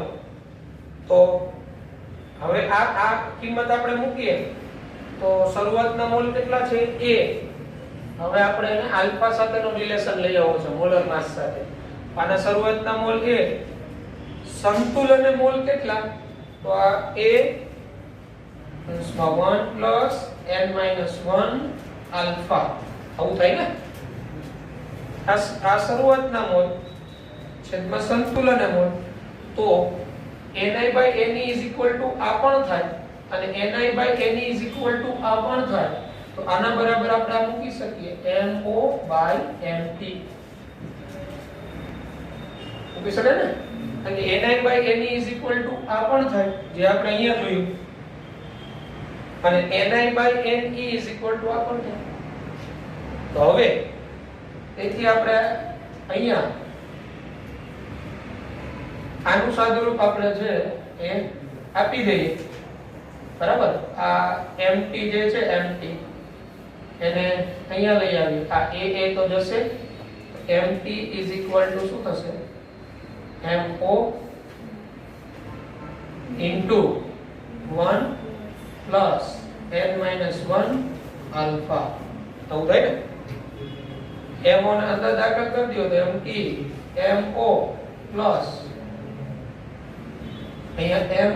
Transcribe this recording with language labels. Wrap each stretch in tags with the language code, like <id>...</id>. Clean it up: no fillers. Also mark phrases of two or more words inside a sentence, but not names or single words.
<gu>તો હવે આ કિંમત આપણે મૂકીએ તો શરૂઆતના મોલ કેટલા છે? a. હવે આપણે એને આલ્ફા સાથેનો રિલેશન લઈ આવવો છે મોલર માસ સાથે. આના શરૂઆતના મોલ a. સંતુલને મોલ કેટલા? તો આ</gu> <en>a 1 plus n minus 1 alpha.</en> <gu>આવું થાય ને? આ શરૂઆતના મોલ છેદમાં સંતુલન મોલ. તો</gu> <en>ni by ne is equal to</en> <gu>આ પણ થાય અને</gu> <en>ni by ne is equal to</en> <gu>આ પણ થાય. તો આના બરાબર આપણે આ મૂકી શકીએ</gu> <en>mo by mt.</en> <gu>મૂકી શકાય ને? અને</gu> <en>ni by ne is equal to</en> <gu>આ પણ થાય જે આપણે અહીંયા જોયું. અને</gu> <en>ni by ne is equal to</en> <gu>આ પણ થાય. તો હવે તેથી આપણે અહીંયા આનું સાદુરૂપ આપણે છે એ આપી દઈએ. બરાબર. આ mt જે છે mt એને અહીંયા લઈ આવીએ. આ a તો જશે.</gu> <en>mt is equal to શું થશે? mo into</en> <gu>1</gu> <en>plus n minus 1 alpha</en> <gu>આવું થાય ને m on અંદર દાખલ કરી દો તો mt mo પ્લસ અહીંયા</gu>